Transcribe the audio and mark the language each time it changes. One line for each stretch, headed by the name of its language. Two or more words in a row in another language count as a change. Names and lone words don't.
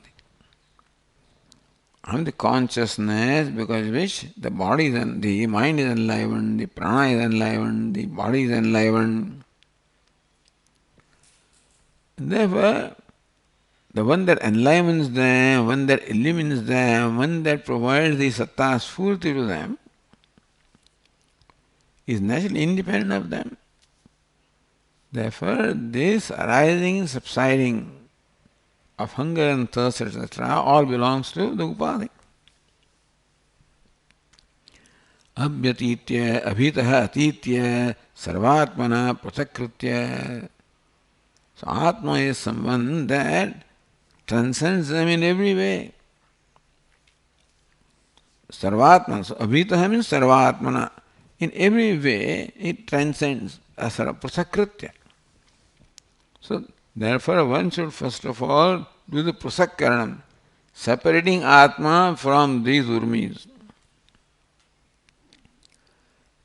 English: I am the consciousness because which the body is the mind is enlivened, the prana is enlivened, the body is enlivened. And therefore, the one that enlivens them, one that illumines them, one that provides the
Sanskrit: satta sphurti
English: to them, is naturally independent of them. Therefore, this arising and subsiding of hunger and thirst, etc., all belongs to the Upadhi.
Sanskrit: Abhyatitya, abhitaha, atitya, sarvatmana, prasakritya.
English: So Atma is someone that transcends them in every way.
Sanskrit: Sarvatmana, so abhitaha means sarvatmana.
English: In every way, it transcends prasakritya. So therefore, one should first of all do the prasakkaranam, separating Atma from these urmis.